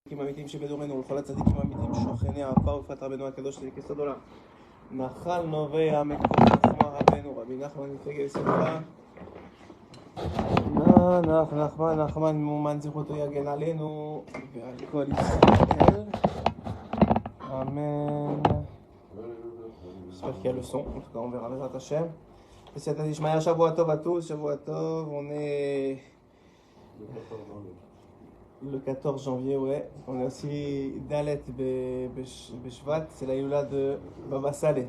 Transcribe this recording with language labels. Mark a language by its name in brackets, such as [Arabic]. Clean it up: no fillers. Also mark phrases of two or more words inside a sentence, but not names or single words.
[Hebrew] האמיתיים שבדורנו ולכל הצדיקים האמיתיים שוכני העפר ופת רבנו הקדוש ליסוד עולם. נחל נובע מקור חוכמה רבנו רבי נחמן מפלגי לשמחה. נחמן מאומן זכותו יגן עלינו ועל כל ישראל. Amen. [French] J'espère qu'il y a le son, en tout cas on verra [Hebrew] בעזרת השם. [French] Et c'est à Ishmael, [Hebrew] שבוע טוב [French] à tous, [Hebrew] שבוע טוב, [French] on est le 14 janvier, ouais. On est aussi [Hebrew] ד׳ בשבט, [French] c'est la Yula de Baba Saleh.